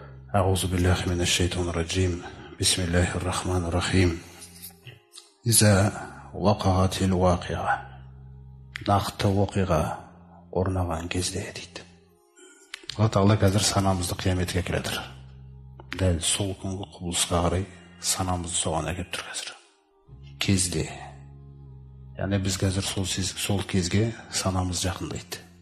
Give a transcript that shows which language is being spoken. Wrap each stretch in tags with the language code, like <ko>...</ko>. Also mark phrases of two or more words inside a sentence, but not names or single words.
<ar>أعوذ بالله من الشيطان الرجيم بسم الله الرحمن الرحيم إذا وقعت الواقعة</ar> <kk>нақты оқиға орнаған кезде дейді. Алла Тағала қазір санамызды қияметке әкеліп жатыр. Дәл сол күнгі құбылысқа қарай санамызды соған әкеліп тұр қазір. Кезде. Яғни біз қазір сол кезге санамыз жақындайды.</kk>